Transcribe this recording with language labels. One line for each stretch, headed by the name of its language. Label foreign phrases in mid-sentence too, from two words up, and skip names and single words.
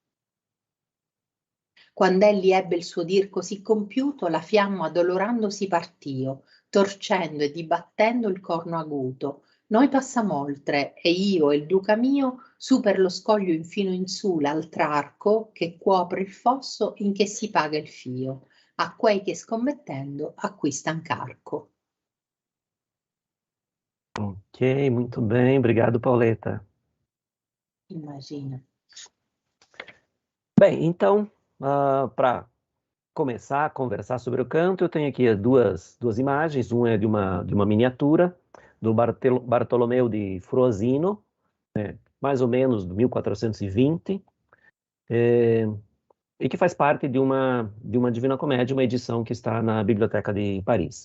Italian: Quand'egli ebbe il suo dir così compiuto, la fiamma dolorandosi partio, torcendo e dibattendo il corno aguto. Noi passamoltre, e io e il duca mio, su per lo scoglio infino in su l'altr'arco che copre il fosso in che si paga il fio, a quei che scommettendo acquistan carco.
Portuguese: Ok, muito bem, obrigado, Pauleta.
Italian: Immagina.
Portuguese: Bem, então, para começar a conversar sobre o canto, eu tenho aqui duas imagens. Uma é de uma miniatura do Bartolomeu de Frosinone, né, mais ou menos de 1420, e que faz parte de uma Divina Comédia, uma edição que está na Biblioteca de Paris.